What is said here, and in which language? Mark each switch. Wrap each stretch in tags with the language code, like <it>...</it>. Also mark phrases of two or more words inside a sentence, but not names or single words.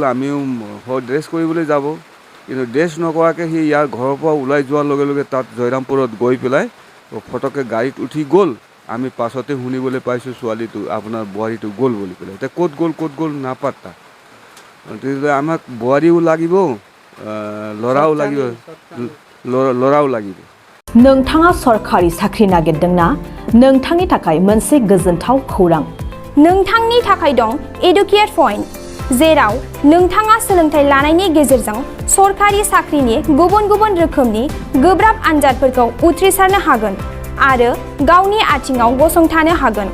<as>আমিও ড্ৰেছ কৰিবলৈ যাব, কিন্তু ড্ৰেছ নকৰাকৈ সি ইয়াৰ ঘৰৰ পৰা ওলাই যোৱাৰ লগে লগে তাত জয়ৰামপুৰত গৈ পেলাই ফটককৈ গাড়ীত উঠি গ'ল। আমি পাছতে শুনিবলৈ পাইছোঁ ছোৱালীটো আপোনাৰ বোৱাৰীটো গ'ল বুলি পেলাই এতিয়া ক'ত গ'ল নাপাত্তা তেতিয়া আমাক বোৱাৰীও লাগিব ল'ৰাও লাগিব ল'ৰাও লাগিব</as> <brx>नोंथाङा सरखारि साख्रि नागिरदोंना नोंथांनि थाखाय मोनसे गोजोनथाव खौरां नोंथांनि थाखाय दं</brx> <en>educate point</en> <brx>जेराव नोंथाङा सोलोंथाइ लानायनि गेजेरजों सरखारि साख्रिनि गुबुन गुबुन रोखोमनि गोब्राब आनजादफोरखौ उथ्रिसारनो हागोन आरो गावनि आथिङाव गसंथानो हागोन</brx>